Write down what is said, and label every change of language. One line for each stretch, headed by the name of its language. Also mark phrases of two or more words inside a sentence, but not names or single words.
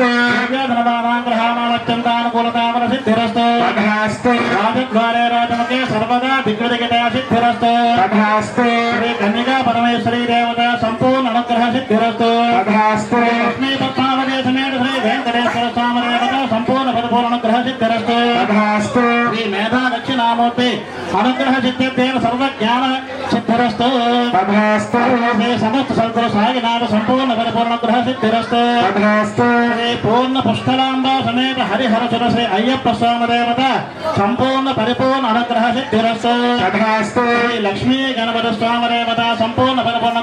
Sanskrit: धनवानां ग्रहाणामत्यन्तानुकूलतामनसिद्धिरस्तु तथास्तु राजद्वारे राजमुखे सर्वदा दिग्विजयता सिद्धिरस्तु तथास्तु श्री कन्यका परमेश्वरी देवता संपूर्ण अनुग्रह सिद्धिरस्तु तथास्तु लक्ष्मी पद्मावती समेत श्री वेंकटेश्वर स्वामी देवता संपूर्ण परिपूर्ण अनुग्रह सिद्धिरस्तु तथास्तु श्री मेधा दक्षिणामूर्ति अनुग्रह सिद्धिर्देव सर्वज्ञान సిద్ధిరస్తు తథాస్తు సమస్త సద్గురు సాగినాథ సంపూర్ణ పరిపూర్ణ గ్రహ సిద్ధిరస్తు తథాస్తు పూర్ణ పుష్కలాంబ సమేత హరిహర సుర శ్రీ అయ్యప్ప స్వామి దేవత సంపూర్ణ పరిపూర్ణ అనుగ్రహ సిద్ధిరస్తు తథాస్తు లక్ష్మీ గణపతి స్వామి దేవత సంపూర్ణ పరిపూర్ణ